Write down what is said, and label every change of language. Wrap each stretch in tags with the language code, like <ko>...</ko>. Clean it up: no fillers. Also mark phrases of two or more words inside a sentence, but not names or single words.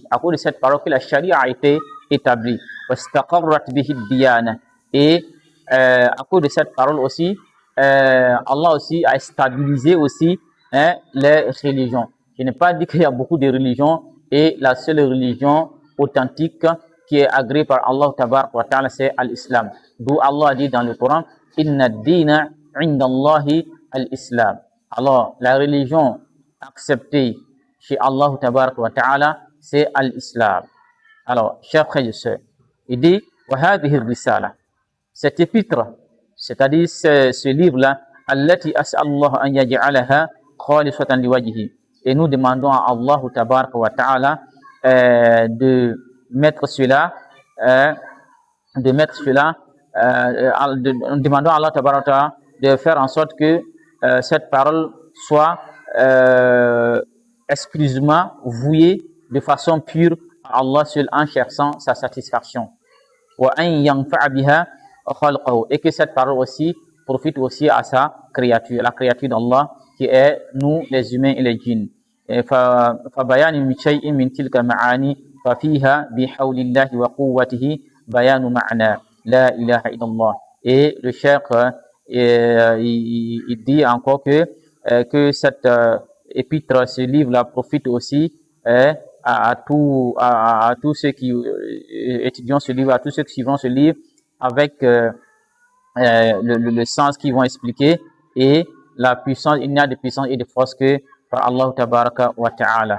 <fr>À cause de cette parole que la charia a été établie. Et à cause de cette parole aussi, Allah aussi a stabilisé aussi les religions. Je n'ai pas dit qu'il y a beaucoup de religions et la seule religion authentique qui est agréée par Allah</fr> <ar>تبارك وتعالى,</ar> <fr>c'est l'islam. D'où Allah dit dans le Coran,</fr> <ar>إن الدين عند الله الإسلام.</ar> <fr>Alors, la religion acceptée chez Allah</fr> <ar>تبارك وتعالى,</ar> <fr>c'est l'islam. Alors, chers frères et sœurs, il dit,</fr> <ar>وهذه الرسالة.</ar> <fr>Cet épître, c'est-à-dire ce livre-là,</fr> <ar>التي أسأل الله أن يجعلها خالصة لوجهه.</ar> <fr>Et nous demandons à Allah</fr> <ar>تبارك وتعالى</ar> <fr>de mettre cela, demandons à Allah</fr> <ar>تبارك وتعالى</ar> <fr>de faire en sorte que cette parole soit exclusivement vouée de façon pure à Allah seul en cherchant sa satisfaction.</fr> <ar>وأن ينفع بها خلقه,</ar> <fr>et que cette parole aussi profite aussi à sa créature, la créature d'Allah qui est nous les humains et les djinns.</fr> <ar>فبيان من شيء من تلك المعاني ففيها بحول الله وقوته بيان معنى لا إله إلا الله.</ar> <fr>Et le cheikh il dit encore que cette épître, ce livre-là profite aussi à tous ceux qui étudient ce livre, à tous ceux qui suivront ce livre avec le sens qu'ils vont expliquer et la puissance, il n'y a de puissance et de force que par Allah</fr> <ar>تبارك وتعالى.</ar>